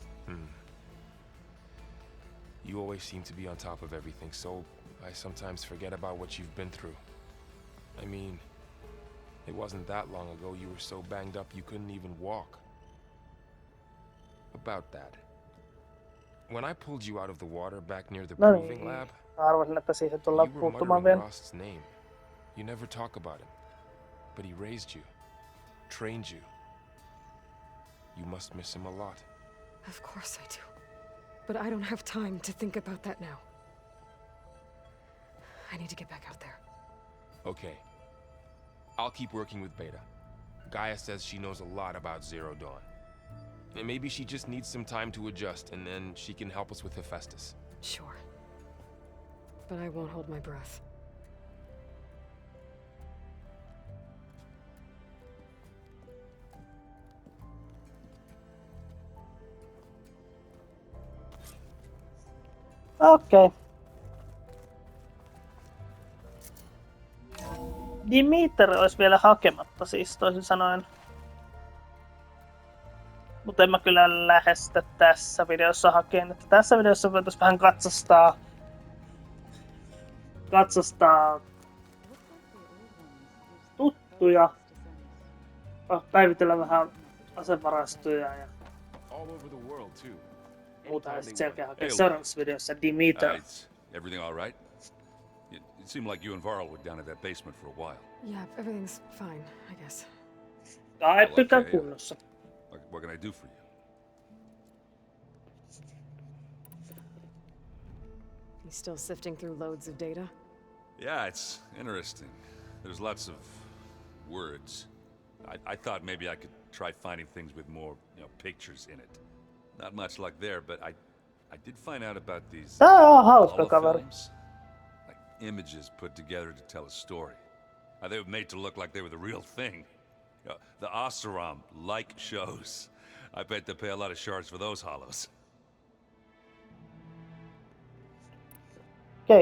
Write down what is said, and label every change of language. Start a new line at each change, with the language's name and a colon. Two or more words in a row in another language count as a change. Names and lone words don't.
English: You always seem to be on top of everything, so I sometimes forget about what you've been through. I mean, it wasn't that long ago you were so banged up you couldn't even walk. About that. When I pulled you out of the water back near the
Finnish: No
English: proving
Finnish: niin.
English: lab,
Finnish: Arvasin, että siihen tullaan
English: you were
Finnish: puuttumaan
English: muttering
Finnish: vielä.
English: Rost's name. You never talk about him. But he raised you, trained you. You must miss him a lot. Of course I do. But I don't have time to think about that now. I need to get back out there. Okay. I'll keep working with Beta. Gaia says she knows a lot about Zero Dawn. And maybe she just needs some time to adjust, and then she can help us with Hephaestus. Sure. But I won't hold my breath.
Finnish: Okei. Dimitri olisi vielä hakematta siis toisin sanoen. Mutta en mä kyllä lähde sitä tässä videossa hakeen. Että tässä videossa voitaisiin vähän katsastaa tuttuja. Päivitellä vähän asevarastoja ja
English: All over the world too.
Finnish: muuta. Ja sitten selkeä hakea
English: Hey,
Finnish: seuraavassa videossa Dimitri.
English: It's everything all right? It seemed like you and Varl were down at that basement for a while. Yeah, everything's fine, I guess.
Finnish: Tai pykää
English: Okay.
Finnish: kunnossa.
English: What can I do for you? You still sifting through loads of data? Yeah, it's interesting. There's lots of words. I thought maybe I could try finding things with more, pictures in it. Not much luck there, but I did find out about these
Finnish: Tää on hauska kaveri.
English: holofilms. Like images put together to tell a story. They were made to look like they were the real thing. The Oseram-like shows. I bet they pay a lot of shards for those hollows.
Finnish: Okei.